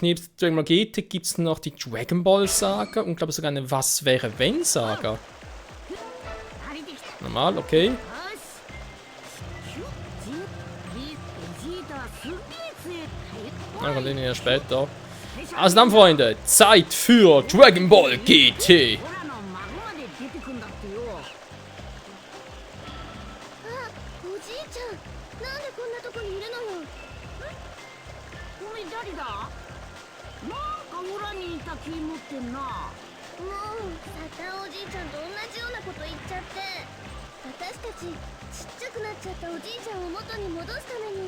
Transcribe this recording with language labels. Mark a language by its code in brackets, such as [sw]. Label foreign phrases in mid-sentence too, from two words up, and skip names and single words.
[de] Neben Dragon Ball GT gibt es noch die Dragon Ball Saga und glaube sogar eine Was wäre wenn Saga. Normal, okay. Dann kommt den ja später. Also dann, Freunde, Zeit für Dragon Ball GT. [ja] 気持ってんな。もうサタンおじいちゃんと同じようなこと言っちゃって、私たちちっちゃくなっちゃったおじいちゃんを元に戻すために。